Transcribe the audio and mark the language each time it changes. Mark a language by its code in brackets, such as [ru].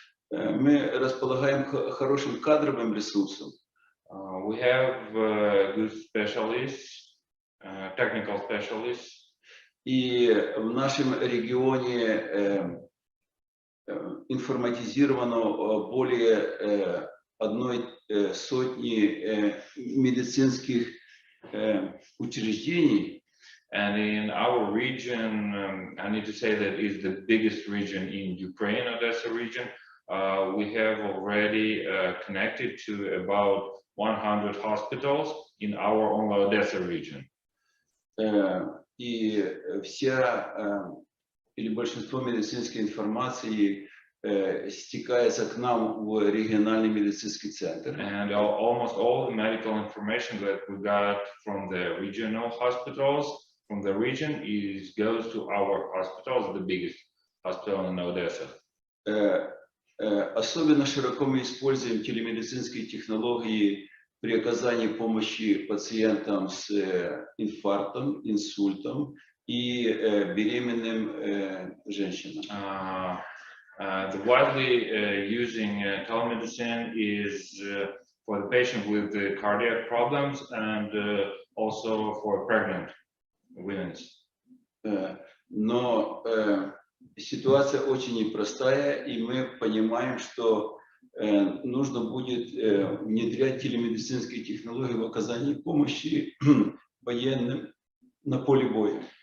[ru] Мы располагаем хорошим кадровым ресурсом. [en] We have good specialists, technical specialists. [ru] И в нашем регионе информатизировано более 100 медицинских учреждений. [en] And in our region, I need to say that is the biggest region in Ukraine, Odesa region. We have already connected to about 100 hospitals in our own Odesa region. [ru] И вся или большинство медицинской информации стекается к нам в региональный медицинский центр. [en] And almost all the medical information that we got from the regional hospitals from the region goes to our hospitals, the biggest hospital in Odesa. [ru] Особенно широко мы используем телемедицинские технологии при оказании помощи пациентам с инфарктом, инсультом и беременным женщинам. [en] The widely using telemedicine is for the patient with cardiac problems and also for pregnant women. [ru] Но ситуация очень непростая, и мы понимаем, что нужно будет внедрять телемедицинские технологии в оказании помощи военным на поле боя.